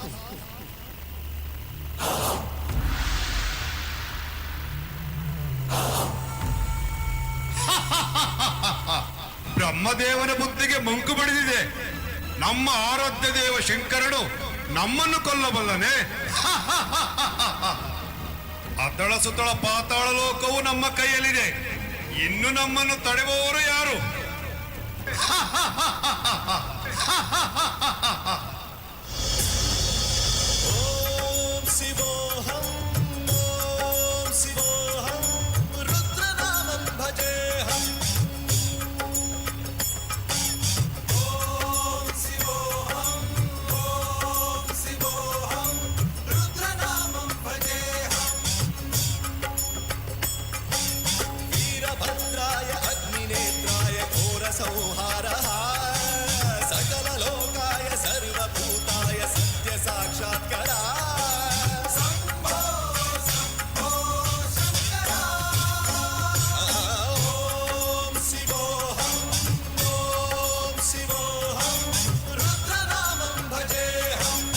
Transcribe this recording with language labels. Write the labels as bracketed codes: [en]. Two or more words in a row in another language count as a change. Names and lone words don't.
[kn] ಬ್ರಹ್ಮದೇವನ ಬುದ್ಧಿಗೆ ಮಂಕು ಬಡಿದಿದೆ. ನಮ್ಮ ಆರಾಧ್ಯ ದೇವ ಶಂಕರನು ನಮ್ಮನ್ನು ಕೊಲ್ಲಬಲ್ಲನೆ? ಅತಳ ಸುತಳ ಪಾತಾಳ ಲೋಕವು ನಮ್ಮ ಕೈಯಲ್ಲಿದೆ. ಇನ್ನು ನಮ್ಮನ್ನು ತಡೆಯುವವರು ಯಾರು? [sa] ಓಂ ಶಿವೋಹಂ ಓಂ ಶಿವೋಹಂ ರುದ್ರನಾಮಂ ಭಜೇಹಂ. ಓಂ ಶಿವೋಹಂ ಓಂ ಶಿವೋಹಂ ರುದ್ರನಾಮಂ ಭಜೇಹಂ. ವೀರಭದ್ರಾಯ ಅಗ್ನಿನೇತ್ರಾಯ ಘೋರ ಸಂಹಾರಃ ಸಕಲ ಲೋಕಾಯ ಸರ್ವಭೂತಾಯ ಸತ್ಯ ಸಾಕ್ಷಾತ್ಕಾರ. ಶಂಭೋ ಶಂಭೋ ಶಂಕರ. ಓಂ ಶಿವೋಹಂ ಓಂ ಶಿವೋಹಂ ರುದ್ರನಾಮಂ ಭಜೇಹಂ.